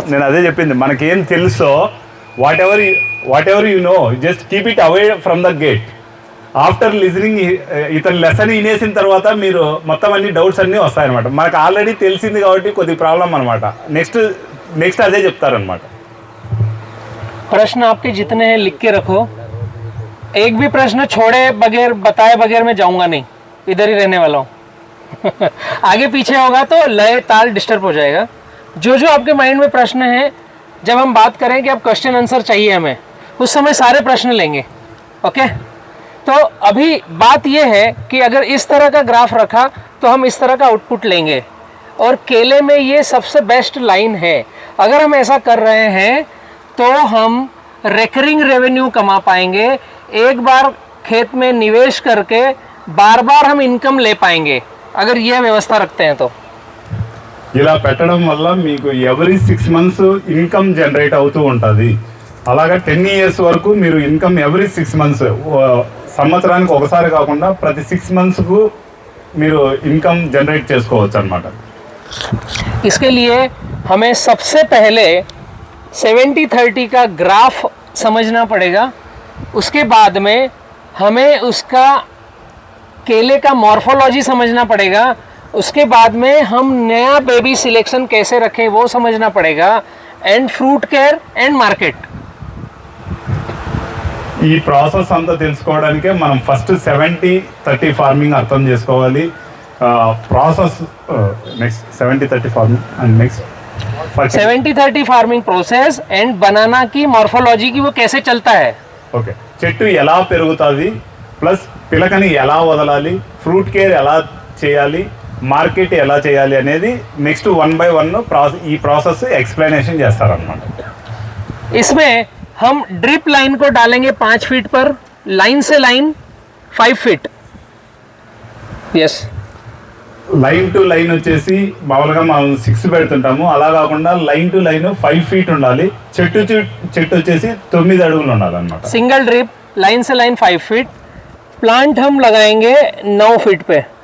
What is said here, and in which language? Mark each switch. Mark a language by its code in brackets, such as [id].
[te] నేను అదే చెప్పింది, మనకేం తెలుసో [en] Whatever you know just keep it away from the gate. After listening [te] ఇతను లెసన్ వినేసిన తర్వాత మీరు మొత్తం అన్ని డౌట్స్ అన్నీ వస్తాయన్నమాట. మనకు ఆల్రెడీ తెలిసింది కాబట్టి కొద్ది ప్రాబ్లం అనమాట. నెక్స్ట్ అదే చెప్తారనమాట. [hi] प्रश्न आपके जितने हैं लिख के रखो, एक भी प्रश्न छोड़े बगैर बताए बगैर मैं जाऊंगा नहीं, इधर ही रहने वाला हूँ. आगे पीछे होगा तो लय ताल डिस्टर्ब हो जाएगा. जो जो आपके माइंड में प्रश्न है, जब हम बात करें कि अब क्वेश्चन आंसर चाहिए हमें, उस समय सारे प्रश्न लेंगे। ओके, तो अभी बात यह है कि अगर इस तरह का ग्राफ रखा तो हम इस तरह का आउटपुट लेंगे, और केले में ये सबसे बेस्ट लाइन है। अगर हम ऐसा कर रहे हैं तो हम रिकरिंग रेवेन्यू कमा पाएंगे, एक बार खेत में निवेश करके बार बार हम इनकम ले पाएंगे, अगर यह व्यवस्था रखते हैं तो। [te] ఇలా పెట్టడం వల్ల మీకు ఎవ్రీ 6 months ఇన్కమ్ జనరేట్ అవుతూ ఉంటుంది. అలాగా 10 years వరకు మీరు ఇన్కమ్ ఎవ్రీ 6 months, సంవత్సరానికి ఒకసారి కాకుండా ప్రతి 6 monthsకు మీరు ఇన్కమ్ జనరేట్ చేసుకోవచ్చు అన్నమాట. [hi] इसके लिए हमें सबसे पहले 70-30 का ग्राफ समझना पड़ेगा। उसके बाद में हमें उसका केले का मॉर्फोलॉजी समझना पड़ेगा। उसके बाद में हम नया बेबी सिलेक्शन कैसे रखें वो समझना पड़ेगा, [en] And fruit care and market. [te] ఈ ప్రాసెస్ అంతా తెలుసుకోవడానికే మనం ఫస్ట్ 70-30 ఫార్మింగ్ అర్థం చేసుకోవాలి. Process next 70-30 farming and next [hi] 70-30 farming process and बनाना की मॉर्फोलॉजी की वो कैसे चलता है। [te] ఓకే, చెట్టు ఎలా పెరుగుతుంది, ప్లస్ పిలకని ఎలా వదలాలి, ఫ్రూట్ కేర్ ఎలా చేయాలి, మార్కెట్ ఎలా చేయాలి అనేది నెక్స్ట్ 1 by 1 ఈ ప్రాసెస్ ఎక్స్ప్లెనేషన్ చేస్తారనమాట. [hi] इसमें हम ड्रिप लाइन को डालेंगे 5 फीट पर, लाइन से line 5 feet. [en] yes, [te] line to line వచ్చేసి మామూలుగా మనం 6 పెడుతుంటాము, అలా కాకుండా లైన్ టు లైన్ 5 feet ఉండాలి. చెట్టు వచ్చేసి 9 అడుగులు ఉండాలన్నమాట. [hi] सिंगल ड्रिप लाइन से लाइन 5 फीट, प्लांट हम लगाएंगे 9 फीट पे।